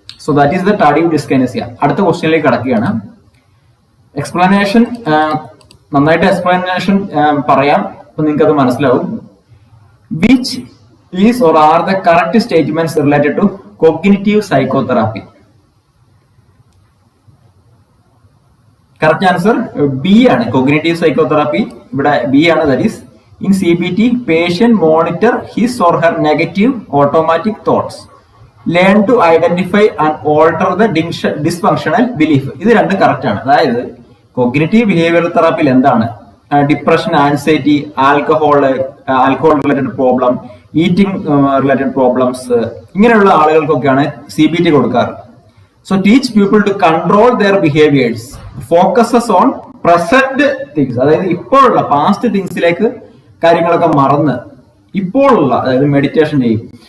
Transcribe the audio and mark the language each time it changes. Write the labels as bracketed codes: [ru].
[en] So that is the tardive dyskinesia. [ml] അടുത്ത ക്വസ്റ്റ്യനിലേക്ക് കടക്കുകയാണ്. എക്സ്പ്ലനേഷൻ, നന്നായിട്ട് എക്സ്പ്ലനേഷൻ പറയാം, അപ്പൊ നിങ്ങൾക്ക് അത് മനസ്സിലാവും. [en] Which is or are the correct statements related to cognitive psychotherapy? [ml] Correct answer B ആണ്. കോഗ്നിറ്റീവ് സൈക്കോതെറാപ്പി ഇവിടെ B ആണ്. [en] That is in CBT patient monitor his or her negative automatic thoughts, learn to identify and alter the dysfunctional belief. [ml] ഇത് രണ്ടും correct ആണ്. അതായത് cognitive behavioural തെറാപ്പിയിൽ എന്താണ്? Depression, anxiety, alcohol related problem, eating related problems, ഇങ്ങനെയുള്ള ആളുകൾക്കൊക്കെയാണ് CBT കൊടുക്കാറ്. [en] so teach people to control their behaviours, focuses on present things, [ml] അതായത് ഇപ്പോഴുള്ള past തിങ്സിലേക്ക് കാര്യങ്ങളൊക്കെ മറന്ന് ഇപ്പോഴുള്ള, അതായത് മെഡിറ്റേഷൻ ചെയ്യും.